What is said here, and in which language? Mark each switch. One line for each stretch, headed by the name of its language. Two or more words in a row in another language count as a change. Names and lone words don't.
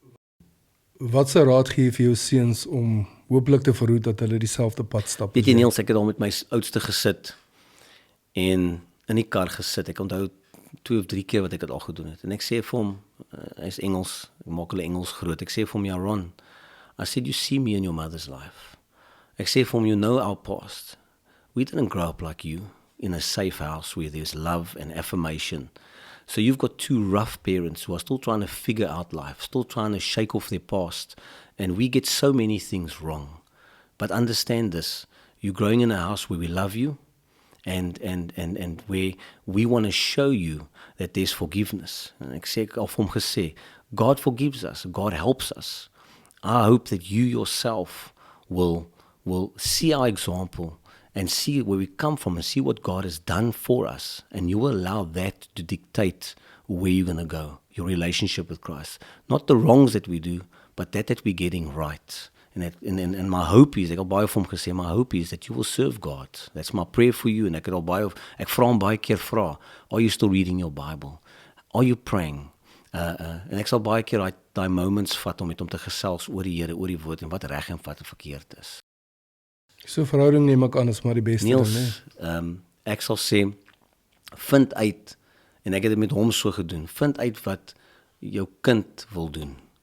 Afrikaans: Wat se raad gee jy vir jou seuns om hopelik te verhoed dat hulle dieselfde pad stap. Weet jy Niels, ek het al met my oudste gesit en in die kar gesit. Ek onthou 2 of 3 keer wat ek dit al gedoen het. En ek sê vir hom, hy is Engels, ek maak hulle Engels groot. Ek sê vir hom, ja Ron,
English: I said, you see me in your mother's life.
Afrikaans: Ek sê vir hom,
English: you know our past. We didn't grow up like you in a safe house where there's love and affirmation. So you've got 2 rough parents who are still trying to figure out life, still trying to shake off their past. And we get so many things wrong. But understand this, you're growing in a house where we love you and where we want to show you that there's forgiveness.
Afrikaans: En ek sê al vir hom gesê,
English: God forgives us, God helps us. I hope that you yourself will see our example and see where we come from and see what God has done for us. And you will allow that to dictate where you're going to go, your relationship with Christ. Not the wrongs that we do, but that we're getting right. And my hope is,
Afrikaans: ek het al baie vir hom gesê,
English: my hope is that you will serve God. That's my prayer for you.
Afrikaans: En ek vra hom baie keer vra,
English: are you still reading your Bible? Are you praying?
Afrikaans: En ek sal baie keer daai moments vat om met hom te gesels oor die Here, oor die woord en wat reg en wat verkeerd is. So verhouding neem ek aan is maar die beste Niels, ding, ek sal sê, vind uit, en ek het dit met hom so gedoen, vind uit wat jou kind wil doen.